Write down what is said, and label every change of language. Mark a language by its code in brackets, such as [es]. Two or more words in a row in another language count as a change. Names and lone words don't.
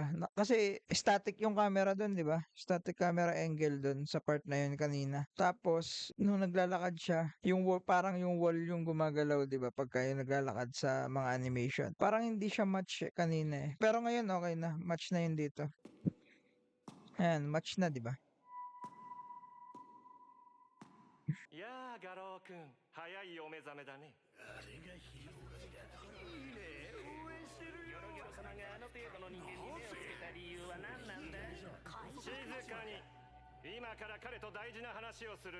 [tl] Kasi static yung camera doon, di ba? [en] Static camera angle [tl] doon sa part na yun kanina. Tapos, nung naglalakad siya, yung wall, parang yung wall yung gumagalaw, di ba? Pagka yung naglalakad sa mga animation. Parang hindi siya match kanina eh. Pero ngayon, okay na. Match na yun dito. Ayan, match na, di ba? [ja] いやーガローくん早いお目覚めだね。あれがヒーローだ。いいね応援してるよ。ギョロギョロ様があの程度の人間に目をつけた理由は何なんだ。静かに。今から彼と大事な話をする。